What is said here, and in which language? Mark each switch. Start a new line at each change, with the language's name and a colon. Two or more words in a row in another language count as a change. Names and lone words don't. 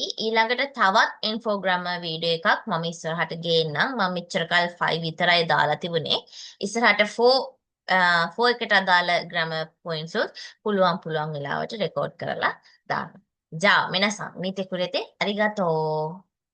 Sinhala: ඊළඟට තවත්
English: infogrammar video
Sinhala: එකක් මම ඉස්සරහට ගේන්නම්. මම මෙච්චර කල් 5 විතරයි දාලා තිබුණේ. ඉස්සරහට 4 එකට අදාළ
English: grammar points
Sinhala: පුළුවන් වෙලාවට රෙකෝඩ් කරලා දාන්න.
Japanese: じゃあ皆さん見てくれてありがとう。